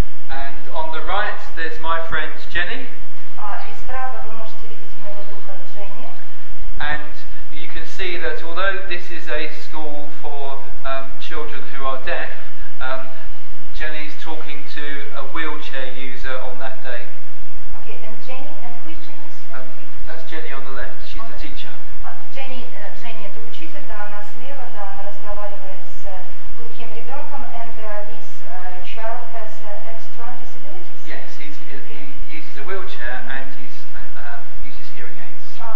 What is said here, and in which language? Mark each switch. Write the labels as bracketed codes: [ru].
[en] And on the right there's my friend Jenny. [ru] И справа вы можете видеть моего друга Дженни. [en] And you can see that although this is a school for children who are deaf, Jenny's talking to a wheelchair user on that day. Okay, and Jenny, and who is Jenny? That's Jenny on the left, she's the teacher. [ru] Jenny это учитель, да, она слева, да, она разговаривает с глухим ребенком, [en] and this child has extra disabilities. Yes, he uses a wheelchair and he uses hearing aids.